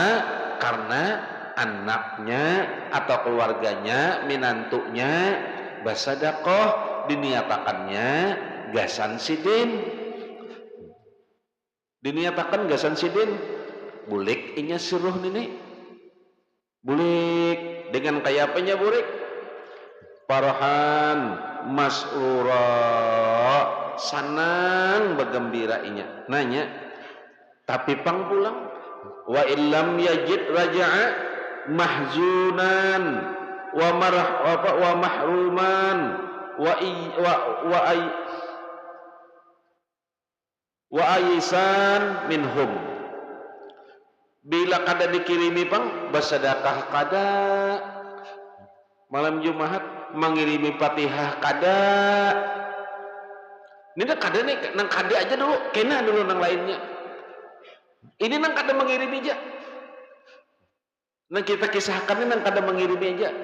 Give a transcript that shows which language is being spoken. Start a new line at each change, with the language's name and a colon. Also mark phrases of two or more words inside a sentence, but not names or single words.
Banjar: Karena anaknya atau keluarganya minantunya bersedekah, diniatakannya gasan sidin, diniatakan gasan sidin bulik inya suruh nini bulik dengan kaya apanya bulik
Arabic: farhan masrura,
Banjar: senang bergembira inya nanya. Tapi pang pulang
Arabic: wa illam yajid raja'a mahzunan wa mahruman wa aisan minhum.
Banjar: Bila kada dikirimi pang bersedekah kada, malam Jumat mengirimi Fatihah kada. Ini dah kada nih, nang kada aja dulu, kena dulu nang lainnya. Ini nang kada mengirimi aja. Nang kita kisahkan ini nang kada mengirimi aja.